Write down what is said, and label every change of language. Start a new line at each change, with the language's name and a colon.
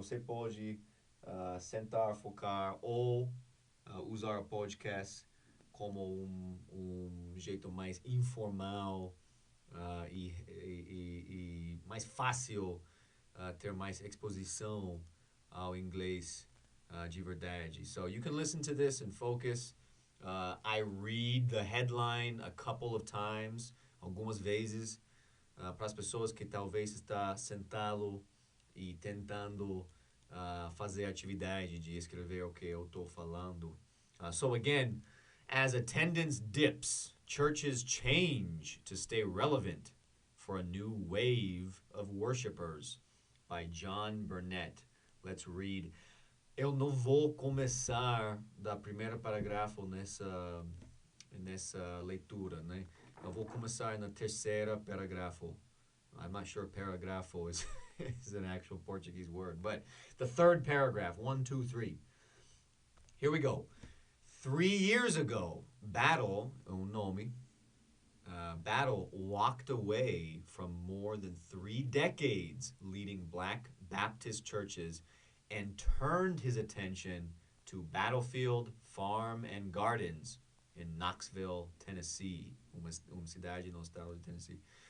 Portuguese: Você pode sentar, focar ou usar o podcast como um jeito mais informal e mais fácil ter mais exposição ao inglês de verdade.
English: So you can listen to this and focus. I read the headline a couple of times,
Portuguese: algumas vezes, para as pessoas que talvez está sentado e tentando fazer atividade de escrever o que eu estou falando.
English: So again, as attendance dips, churches change to stay relevant for a new wave of worshipers, by John Burnett. Let's read.
Portuguese: Eu não vou começar da primeira parágrafo nessa leitura, né? Eu vou começar na terceira parágrafo.
English: I'm not sure paragrafo is, is an actual Portuguese word, but the third paragraph, 1, 2, 3. Here we go. 3 years ago, Battle,
Portuguese: un nome,
English: Battle walked away from more than 3 decades leading black Baptist churches and turned his attention to Battlefield Farm and Gardens in Knoxville, Tennessee,
Portuguese: uma cidade no estado de Tennessee.